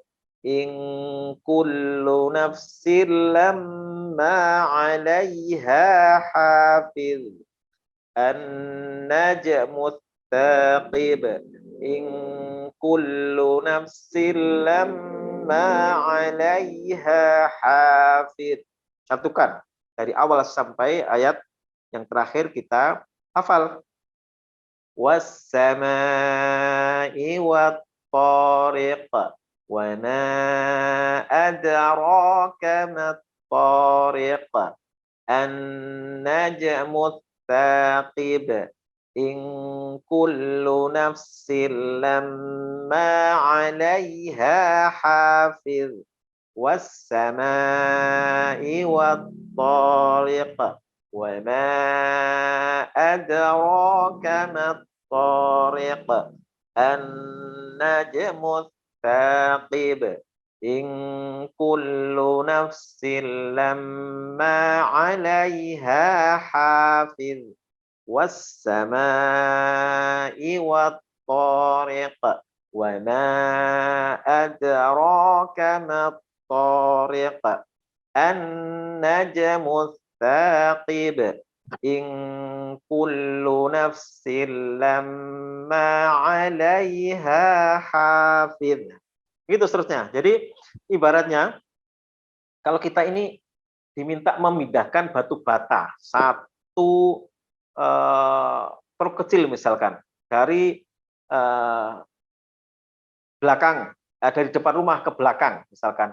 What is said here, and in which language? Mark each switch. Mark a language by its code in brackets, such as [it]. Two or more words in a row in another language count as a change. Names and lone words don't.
[ar] إن كل نفس لما عليها حافظ. النجم الثاقب. إن كل نفس لما عليها حافظ. [id] Satukan dari awal sampai ayat yang terakhir kita hafal. [ar] والسماء والطارق. وما أدراك ما الطارق. النجم الثاقب. إن كل نفس لما عليها حافظ. والسماء والطارق. وما أدراك ما الطارق. النجم الثاقب. إن كل نفس لما عليها حافظ. والسماء والطارق. وما أدراك ما الطارق. النجم الثاقب. إن كل نفس لما عليها حافظ. [id] Gitu seterusnya. Jadi ibaratnya kalau kita ini diminta memindahkan batu bata satu truk kecil misalkan dari belakang, dari depan rumah ke belakang misalkan.